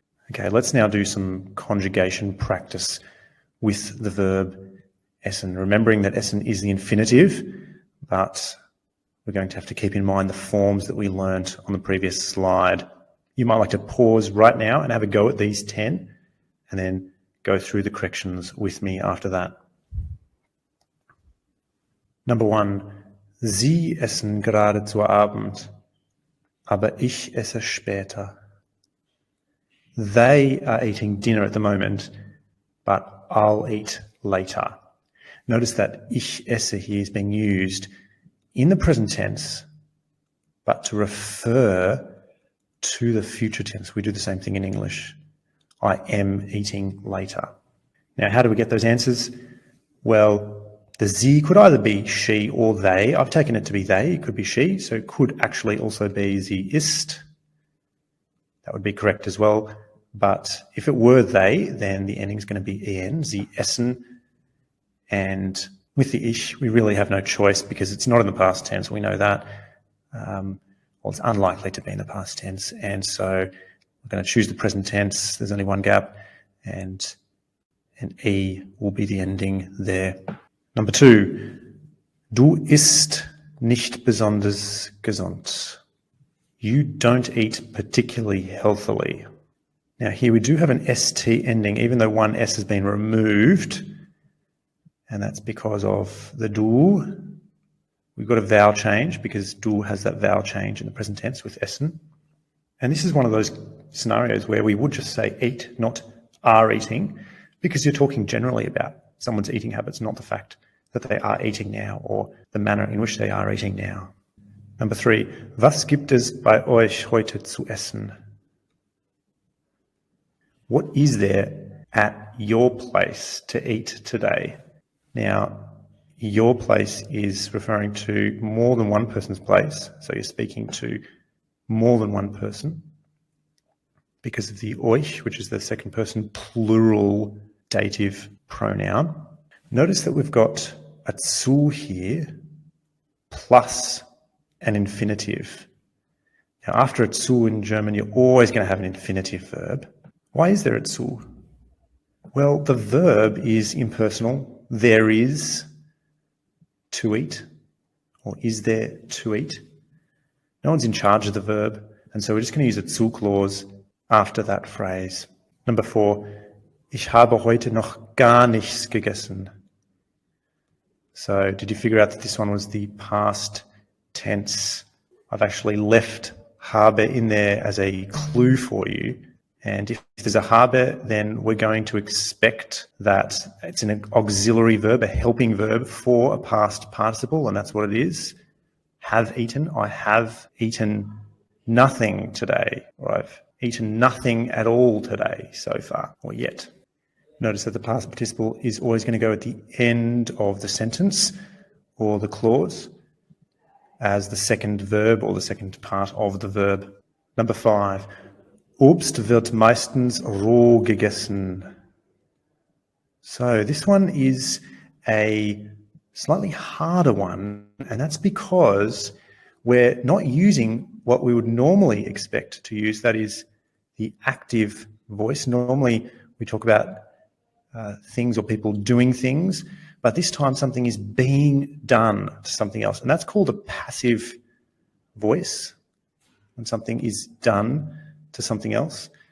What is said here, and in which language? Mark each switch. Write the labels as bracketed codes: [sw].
[en] Okay, let's now do some conjugation practice with the verb essen, remembering that essen is the infinitive, but we're going to have to keep in mind the forms that we learnt on the previous slide. You might like to pause right now and have a go at these 10 and then go through the corrections with me after that. [de] Number 1, Sie essen gerade zu Abend. aber ich esse später. [en] They are eating dinner at the moment, but I'll eat later. Notice that [de] ich esse [en] here is being used in the present tense, but to refer to the future tense. We do the same thing in English. I am eating later. Now, how do we get those answers? Well, the sie could either be she or they. I've taken it to be they. It could be she, so it could actually also be [de] sie ist. [en] That would be correct as well. But if it were they, then the ending is going to be en, [de] sie essen. [en] And with the ich, we really have no choice because it's not in the past tense. We know that. Well, it's unlikely to be in the past tense. And so we're going to choose the present tense. There's only one gap. And an e will be the ending there. [de] Number 2, du isst nicht besonders gesund. [en] You don't eat particularly healthily. Now here we do have an st ending, even though one s has been removed, and that's because of the du. We've got a vowel change because du has that vowel change in the present tense with essen. And this is one of those scenarios where we would just say eat, not are eating, because you're talking generally about someone's eating habits, not the fact that they are eating now or the manner in which they are eating now. [de] Number 3, was gibt es bei euch heute zu essen? [en] What is there at your place to eat today? Now, your place is referring to more than one person's place, so you're speaking to more than one person because of the euch, which is the second person plural dative pronoun. Notice that we've got a zu here plus an infinitive. Now, after a zu in German, you're always going to have an infinitive verb. Why is there a zu? Well, the verb is impersonal. There is to eat, or is there to eat? No one's in charge of the verb, and so we're just going to use a zu clause after that phrase. [de] Number 4, ich habe heute noch gar nichts gegessen. [en] So did you figure out that this one was the past tense? I've actually left habe in there as a clue for you. And if there's a habe, then we're going to expect that it's an auxiliary verb, a helping verb for a past participle, and that's what it is. Have eaten. I have eaten nothing today, or I've eaten nothing at all today so far, or yet. Notice that the past participle is always going to go at the end of the sentence or the clause as the second verb or the second part of the verb. Number 5. [de] Obst wird meistens roh gegessen. [en] So this one is a slightly harder one, and that's because we're not using what we would normally expect to use, that is the active voice. Normally we talk about things or people doing things, but this time something is being done to something else, and that's called a passive voice, when something is done to something else.